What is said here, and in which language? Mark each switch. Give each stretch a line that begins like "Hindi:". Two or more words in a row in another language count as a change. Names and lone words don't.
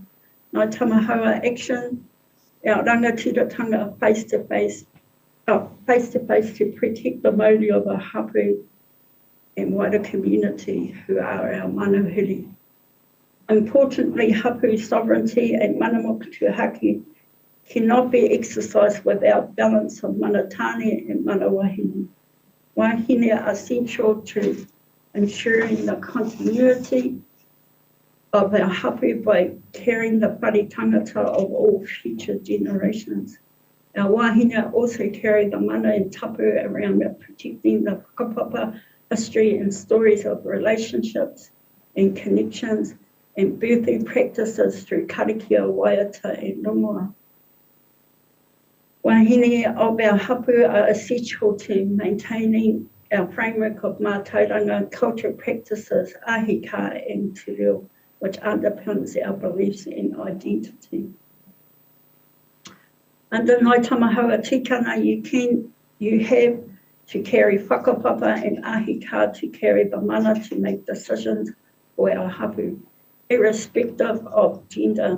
English: Ngāi Tamahaua action, our rangatiratanga face-to-face to protect the mauri of our hapu and wider community who are our manuhiri. Importantly, hapu sovereignty and
Māori: mana motuhaki
English: cannot be exercised without balance of
Māori: mana tāne
English: and
Māori: mana wahine.
English: Wahine are essential to ensuring the continuity of our hapu by carrying the
Māori: whare tangata
English: of all future generations. Our wahine also carry the mana and tapu around protecting the kaupapa, history and stories of relationships and connections and birthing practices through karakia, waiata and rongoa. Wahine of our hapu are essential to maintaining our framework of mātauranga cultural practices, ahika and
Māori: te reo,
English: which underpins our beliefs and identity. Under Ngāi Tamahaua tikanga, you have to carry whakapapa and ahika to carry the mana to make decisions for our hapu, irrespective of gender.